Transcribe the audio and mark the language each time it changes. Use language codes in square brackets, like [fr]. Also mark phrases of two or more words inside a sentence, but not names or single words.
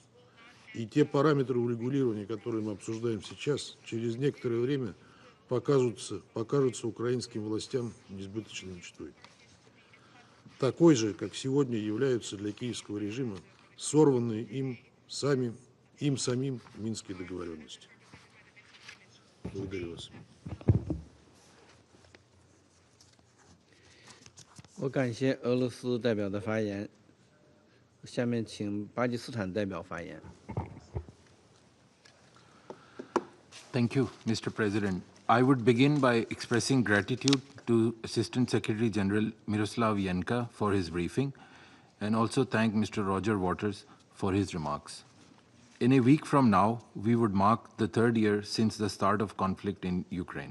[ru] И те параметры урегулирования, которые мы обсуждаем сейчас, через некоторое время покажутся украинским властям несбыточной мечтой. Такой же, как сегодня являются для киевского режима сорванные им самим Минские договоренности. Благодарю вас. [zh] 我感谢俄罗斯代表的发言，下面请巴基斯坦代表发言。 [en] Thank you, Mr. President. I would begin by expressing gratitude to Assistant Secretary General Miroslav Yenka for his briefing, and also thank Mr. Roger Waters for his remarks. In a week from now, we would mark the third year since the start of conflict in Ukraine.